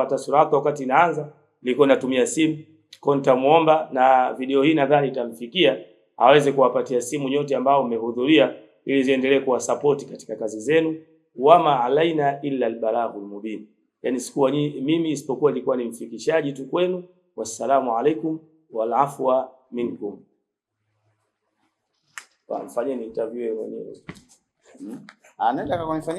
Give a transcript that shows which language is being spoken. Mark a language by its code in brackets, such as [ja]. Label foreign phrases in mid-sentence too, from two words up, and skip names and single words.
[sw] Hata Siratu wakati inaanza nilikuwa natumia simu. Kwa nitamuomba, na video hii nadhani itamfikia, aweze kuwapatia simu nyote ambao mmehudhuria ili ziendelee kuwa support katika kazi zenu. [ar] وما علينا إلا البلاغ المبين, [sw] yani sikuwa mimi isipokuwa nilikuwa ni mfikishaji tu kwenu. [ar] والسلام عليكم والعفو منكم. [sw] Mfanyeni interview mwenyewe. Anaenda kwa kunifanyia